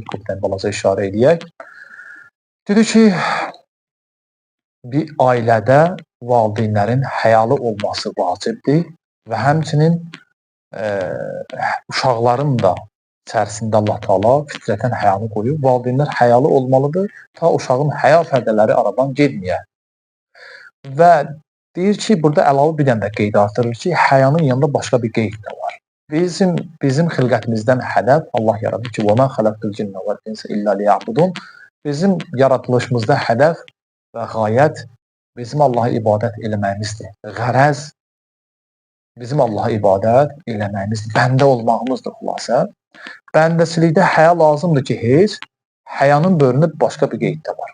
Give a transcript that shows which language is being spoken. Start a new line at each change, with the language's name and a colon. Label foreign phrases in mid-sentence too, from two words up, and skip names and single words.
Azerbaijani: Qıbdən balaca işarə edək. Dedik ki, bir ailədə valideynlərin həyalı olması vacibdir və həmçinin uşaqların da içərisində Allah Teala fitrətən həyanı qoyub. Valideynlər həyalı olmalıdır, ta uşağın həya pərdələri aradan getməyə. Və deyir ki, burada əlavə bir dənə də qeyd artırır ki, həyanın yanında başqa bir qeyd də var. Bizim xilqətimizdən hədəf Allah yaradır ki,
Arabic: وَمَا خَلَقْتُ الْجِنَّ وَالْإِنسَ إِلَّا لِيَعْبُدُونَ.
Azerbaijani: Bizim yaratılışımızda hədəf və qayət bizim Allah'a ibadət eləməyimizdir. Qərəz bizim Allah'a ibadət eləməyimizdir. Bəndə olmağımızdır xülasə. Bəndəçilikdə həya lazımdır ki, heç həyanın bölünüb başqa bir qeyd də var.